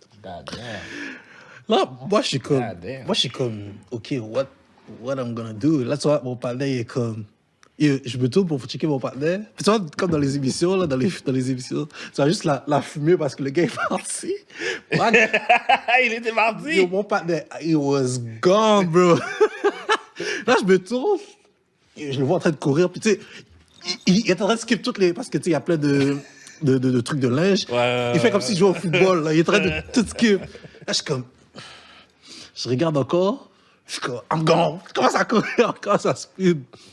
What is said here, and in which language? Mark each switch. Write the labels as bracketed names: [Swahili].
[English] God damn. [French] Là, moi, je suis comme... [English] God damn. [French] Moi, je suis comme... [English] OK, what I'm gonna do? [French] Là, tu vois, mon partenaire, il est comme... Je me tourne pour checker mon partenaire. Puis tu vois, comme dans les émissions, là, dans les émissions, tu vois juste la fumée parce que le gars est parti. Il était parti. Yo, mon partenaire, [English] he was gone, [French] bro. Là, je me tourne, et je le vois en train de courir, puis tu sais, il est en train de skip toutes les... Parce que tu sais, il y a plein de trucs de linge. Il fait comme s'il jouait au football, là. Il est en train de tout skip. Là, je suis comme... Je regarde encore, je suis comme, [English] I'm gone. [French] Je commence à courir, encore ça speed.